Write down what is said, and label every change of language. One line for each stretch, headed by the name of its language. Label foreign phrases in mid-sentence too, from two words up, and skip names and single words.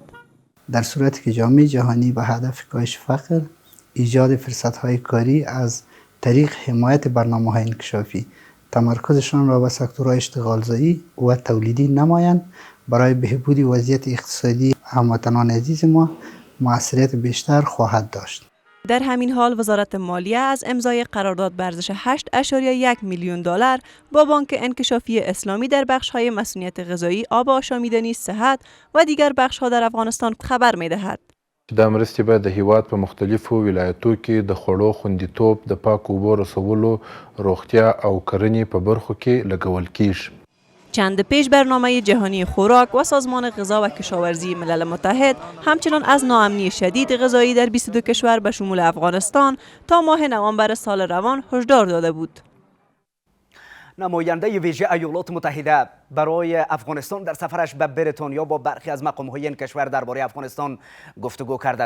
Persian: در صورتی که جامعه جهانی به هدف کاهش فقر، ایجاد فرصت‌های کاری از طریق حمایت برنامه‌های انکشافی، تمرکزشان را به سکتورهای اشتغالزایی و تولیدی نمایند، برای بهبود وضعیت اقتصادی هموطنان عزیز ما موثریت بیشتر خواهد داشت. در همین حال وزارت مالیه از امضای قرارداد به ارزش 8.1 میلیون دلار با بانک انکشافی اسلامی در بخش‌های مسئولیت غذایی، آب آشامیدنی، صحت و دیگر بخش‌ها در افغانستان خبر می‌دهد.
Pashto: دا مرستې به د هیواد په مختلفو ولایتو کې د خوړو خوندیتوب، د پاکو اوبو رسولو، روغتیا او کرنې په برخو کې لګول کیږي.
Persian: چند پیش برنامه جهانی خوراک و سازمان غذا و کشاورزی ملل متحد همچنان از ناامنی شدید غذایی در 22 کشور به شمول افغانستان تا ماه نوامبر سال روان هشدار داده بود. نماینده ویژه ایالات متحده برای افغانستان در سفرش به بریتانیا با برخی از مقام‌های این کشور درباره افغانستان گفتگو کرده.